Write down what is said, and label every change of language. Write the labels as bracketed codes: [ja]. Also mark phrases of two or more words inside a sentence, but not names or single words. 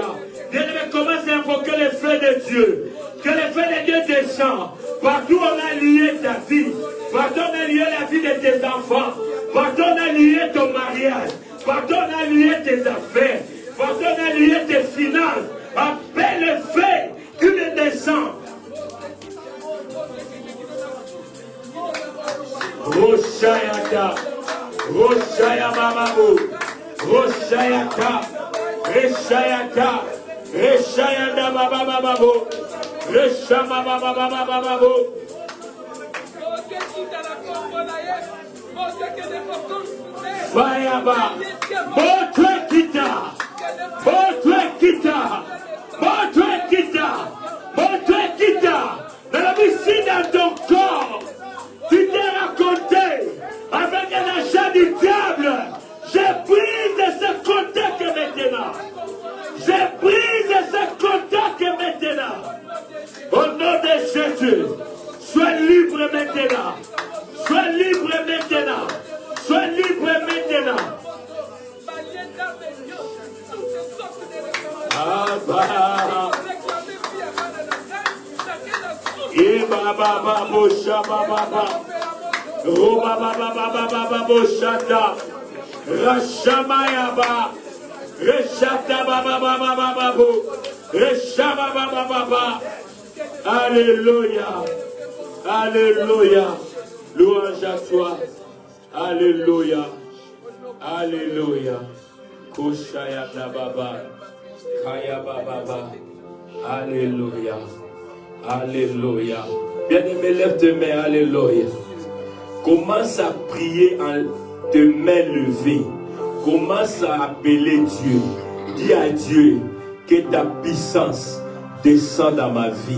[fr] Bien-aimé, commence à invoquer le feu de Dieu. Que le feu de Dieu descend. Partout on a lié ta vie. Partout on a lié la vie de tes enfants. Partout on a lié ton mariage. Partout on a lié tes affaires. Partout on a lié tes finances. Appelle le feu qu'il descend. Roshayata. Roshaya Bababo. Roshayata. Reshayata. Reshayanda Bababo. Reshama Bababo. Fayaba. Montre Kita. Montre Kita. Montre Kita. Montre Kita. Dans la vie dans ton corps, tu t'es raconté avec un achat du diable. J'ai pris ce contact maintenant. J'ai pris ce contact maintenant. Au nom de Jésus, sois libre maintenant. Sois libre maintenant. Sois libre maintenant. Abba. Eba baba bosha baba. Roba baba baba boshata. Rashamayaba. Reshata baba baba. Reshaba baba. Alléluia. Alléluia. Louange à toi. Alléluia. Alléluia. Koshaya baba. Kaya baba. Alléluia. Alléluia. Bien-aimé, lève tes mains. Alléluia. Commence à prier en te mains levées. Commence à appeler Dieu. Dis à Dieu que ta puissance descend dans ma vie.